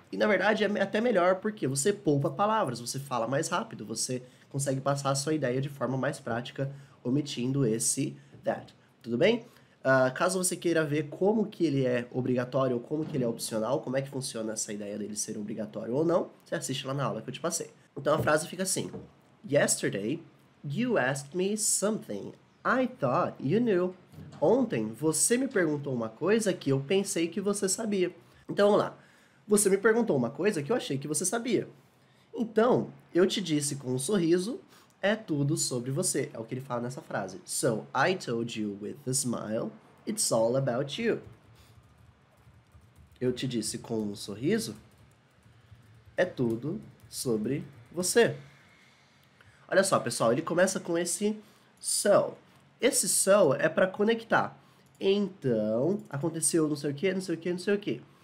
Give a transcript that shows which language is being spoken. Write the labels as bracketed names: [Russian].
[Portuguese] E na verdade é até melhor porque você poupa palavras, você fala mais rápido, você consegue passar a sua ideia de forma mais prática omitindo esse that. Tudo bem? Caso você queira ver como que ele é obrigatório ou como que ele é opcional, como é que funciona essa ideia dele ser obrigatório ou não, você assiste lá na aula que eu te passei. Então a frase fica assim: [English] Yesterday, you asked me something I thought you knew. [Portuguese] Ontem, você me perguntou uma coisa que eu pensei que você sabia. Então vamos lá. Você me perguntou uma coisa que eu achei que você sabia. Então, eu te disse com um sorriso, é tudo sobre você. É o que ele fala nessa frase. [English] So, I told you with a smile, it's all about you. [Portuguese] Eu te disse com um sorriso, é tudo sobre você. Olha só, pessoal, ele começa com esse so. Esse so é para conectar. Então, aconteceu não sei o que, não sei o que, não sei o que.